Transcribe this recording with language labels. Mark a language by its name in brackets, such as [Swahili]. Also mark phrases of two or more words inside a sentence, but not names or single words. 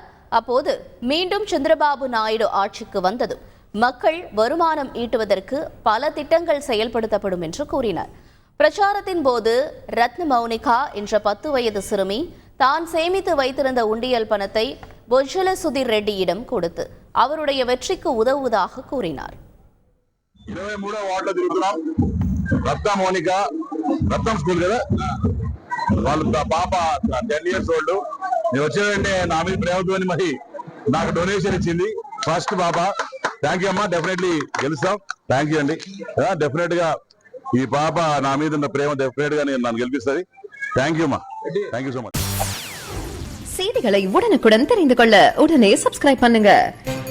[Tamil] அப்போது மீண்டும் சந்திரபாபு நாயுடு ஆட்சிக்கு வந்ததும் மக்கள் வருமானம் ஈட்டுவதற்கு பல திட்டங்கள் செயல்படுத்தப்படும் என்று கூறினார். பிரச்சாரத்தின் போது ரத்ன மௌனிகா என்ற 10 வயது சிறுமி தான் சேமித்து வைத்திருந்த உண்டியல் பணத்தை பொஜ்ஜல சுதீர் ரெட்டியிடம் கொடுத்து அவருடைய வெற்றிக்கு உதவுவதாக கூறினார். [Telugu] 23వ వార్డులో తిరుగుతున్నాం. రత్న మౌనిక రత్నం స్కూల్ కదా, వాళ్ళ పాప [English] 10 years old. [Telugu] నేను వచ్చేదంటే నా మీద ప్రేమతో మరి నాకు డొనేషన్ ఇచ్చింది. ఫస్ట్ పాప, [English] thank you [Telugu] అమ్మా, డెఫినెట్లీ గెలుస్తాం. [English] thank you అండి. [Telugu] డెఫినెట్ గా ఈ పాప నా మీద ఉన్న ప్రేమ డెఫినెట్ గా నన్ను గెలిపిస్తుంది. [English] thank you అమ్మా, thank you so much. [Tamil] செய்திகளை உடனுக்குடன் தெரிந்து கொள்ள உடனே சப்ஸ்கிரைப் பண்ணுங்க.